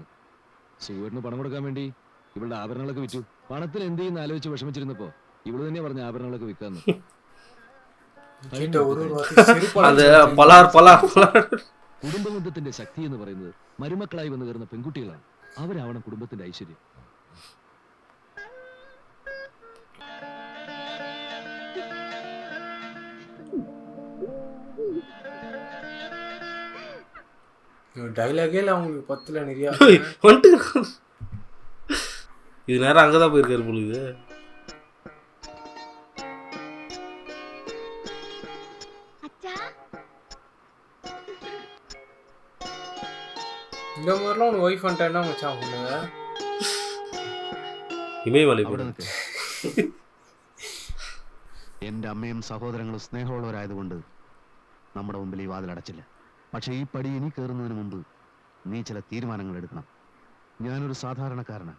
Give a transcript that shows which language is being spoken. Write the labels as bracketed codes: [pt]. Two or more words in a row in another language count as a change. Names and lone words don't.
[ml] സുഖുവേട്ടിന് പണം കൊടുക്കാൻ വേണ്ടി ഇവളുടെ ആഭരണങ്ങളൊക്കെ വിറ്റു. പണത്തിന് എന്ത് ചെയ്യുന്ന ആലോചിച്ച് വിഷമിച്ചിരുന്നപ്പോ ഇവള് തന്നെ പറഞ്ഞ ആഭരണങ്ങളൊക്കെ വിൽക്കാന്ന്. കുടുംബബന്ധത്തിന്റെ ശക്തി എന്ന് പറയുന്നത് മരുമക്കളായി വന്നു കയറുന്ന പെൺകുട്ടികളാണ്. അവരാവണം കുടുംബത്തിന്റെ ഐശ്വര്യം. [ta] டைலாகே இல்ல அவங்களுக்கு பத்துல நிறைய இது நேரம் அங்கதான் போயிருக்காரு பொழுது. இந்த மாதிரிலாம் உன் ஒய்ஃப் வந்துட்டா மச்சான் பண்ணுங்க. [ml] ഇമയമലൈ എന്റെ അമ്മയും സഹോദരങ്ങളും സ്നേഹമുള്ളവരായതുകൊണ്ട് നമ്മുടെ മുമ്പിൽ ഈ വാതിൽ അടച്ചില്ല. പക്ഷെ ഈ പടി ഇനി കയറുന്നതിന് മുമ്പ് നീ ചില തീരുമാനങ്ങൾ എടുക്കണം. ഞാനൊരു സാധാരണക്കാരനാണ്.